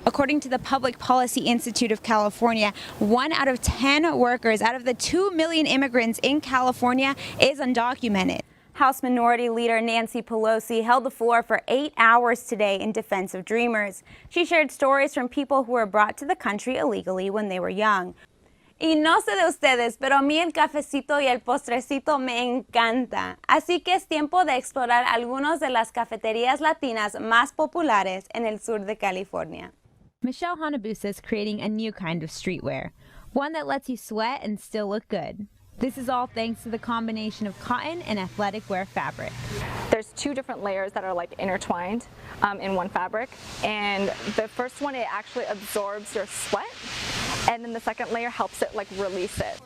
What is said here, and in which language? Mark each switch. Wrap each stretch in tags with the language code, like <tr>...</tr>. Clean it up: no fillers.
<en>According to the Public Policy Institute of California, 1 out of 10 workers out of the 2 million immigrants in California is undocumented. House Minority Leader Nancy Pelosi held the floor for 8 hours today in defense of Dreamers. She shared stories from people who were brought to the country illegally when they were young.</en> <es>Y no sé de ustedes, pero a mí el cafecito y el postrecito me encanta. Así que es tiempo de explorar algunas de las cafeterías latinas más populares en el sur de California.</es> <en>Michelle Hanabusa is creating a new kind of streetwear, one that lets you sweat and still look good. This is all thanks to the combination of cotton and athletic wear fabric. There's 2 different layers that are intertwined in one fabric, and the first one, it actually absorbs your sweat, and then the second layer helps it release it.</en>